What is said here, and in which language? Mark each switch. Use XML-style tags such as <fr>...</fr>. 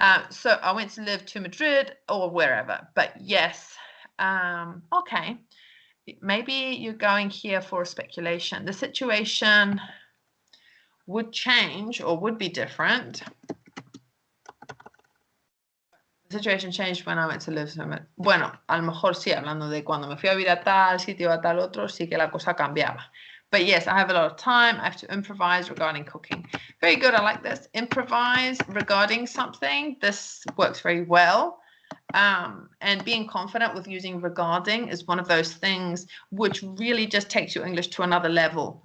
<en>So I went to live to Madrid or wherever, but yes, okay. Maybe you're going here for a speculation. The situation would change or would be different. The situation changed when I went to live.</en> <es>Bueno, a lo mejor sí, hablando de cuando me fui a vivir a tal sitio, a tal otro, sí que la cosa cambiaba.</es> <en>But yes, I have a lot of time. I have to improvise regarding cooking. Very good. I like this. Improvise regarding something. This works very well. And being confident with using regarding is one of those things which really just takes your English to another level.</en>